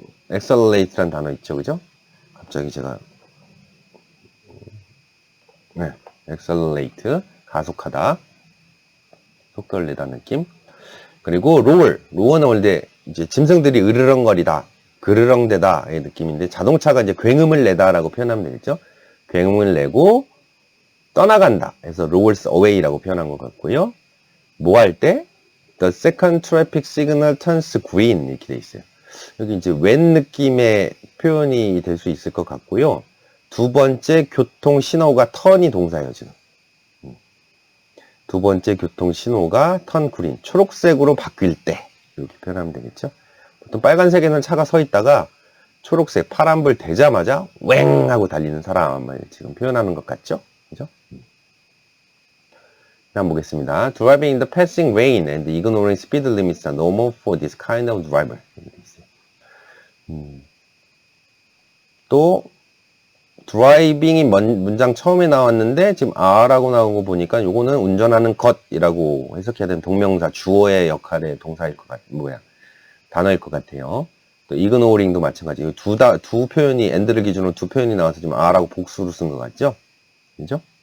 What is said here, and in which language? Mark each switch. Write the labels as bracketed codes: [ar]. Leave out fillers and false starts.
[ko] accelerate라는 단어 있죠, 그죠? 갑자기 제가 accelerate 가속하다, 속도를 내다 느낌. 그리고 roar는 원래 이제 짐승들이 으르렁거리다, 그르렁대다의 느낌인데 자동차가 이제 굉음을 내다라고 표현하면 되겠죠. 굉음을 내고 떠나간다 해서 rolls away라고 표현한 것 같고요. 뭐 할 때? [en] The second traffic signal turns green [ko] 이렇게 돼 있어요. 여기 이제 when 느낌의 표현이 될 수 있을 것 같고요. 두 번째 교통 신호가 turn이 동사예요, 지금. 두 번째 교통 신호가 [en] turn green, [ko] 초록색으로 바뀔 때 이렇게 표현하면 되겠죠. 보통 빨간색에는 차가 서 있다가 초록색, 파란불 되자마자 웽 하고 달리는 사람을 지금 표현하는 것 같죠? 그죠? 한번 보겠습니다. [en] Driving in the passing lane and ignoring speed limits are normal for this kind of driver. [ko] 또 드라이빙이 문장 처음에 나왔는데 지금 are라고 나온 거 보니까 요거는 운전하는 것이라고 해석해야 되는 동명사 주어의 역할의 동사일 것 단어일 것 같아요. 또 ignoring도 마찬가지. 두 표현이 and를 기준으로 두 표현이 나와서 지금 are라고 복수로 쓴 것 같죠? 그죠?